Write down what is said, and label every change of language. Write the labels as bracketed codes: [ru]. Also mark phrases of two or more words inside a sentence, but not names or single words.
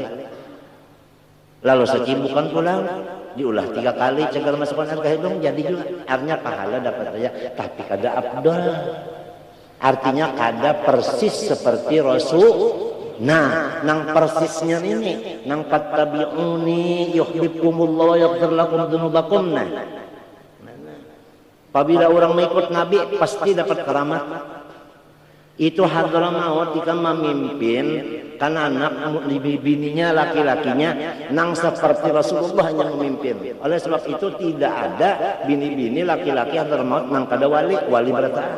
[bjn] Lalu sacibukan pulang, diulah 3 kali, cagar masukkan air ke hidung, jadi juga. Artinya pahala dapat saja, tapi kada afdol. Artinya kada persis seperti Rasul. Nah, nang persisnya ini, nang [ar] فاتبعوني يحببكم الله ويغفر لكم ذنوبكم. [bjn] Nah, apabila orang mengikut Nabi pasti dapat keramat. Itu Hadramaut jika memimpin kan anak bininya laki-lakinya nang seperti Rasulullah yang memimpin. Oleh sebab itu tidak ada bini-bini laki-laki Hadramaut nang kada wali bertahan.